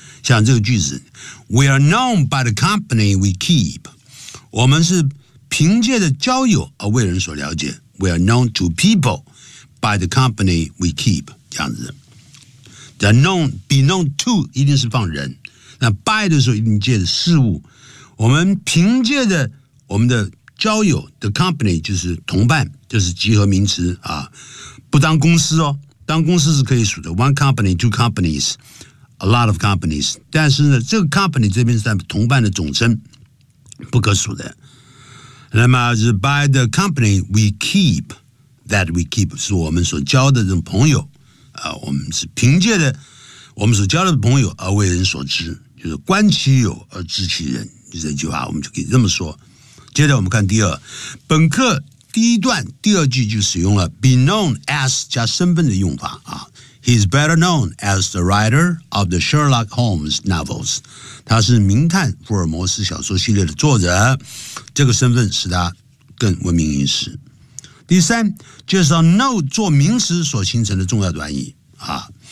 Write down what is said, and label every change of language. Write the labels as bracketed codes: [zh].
[zh] 像这个句子 [en] ，We are known by the company we keep。 [zh] 我们是凭借着交友而为人所了解。 [en] We are known to people by the company we keep。 [zh] 这样子 ， [en] the known be known to [zh] 一定是放人，那 by 的时候一定借着事物。我们凭借着我们的交友 ， [en] the company [zh] 就是同伴，就是集合名词啊，不当公司哦，当公司是可以数的 ， [en] one company two companies。 A lot of companies， [zh] 但是呢，这个 company 这边是同伴的总称，不可数的。那么是 [en] by the company we keep， that we keep [zh] 是我们所交的这种朋友啊，我们是凭借的我们所交的朋友而为人所知，就是观其友而知其人，就这句话我们就可以这么说。接着我们看第二，本课第一段第二句就使用了 be known as 加身份的用法啊。 [en] He's better known as the writer of the Sherlock Holmes novels. [zh] 他是名探福尔摩斯小说系列的作者，这个身份使他更闻名于世。第三，介绍 know 做名词所形成的重要短语啊。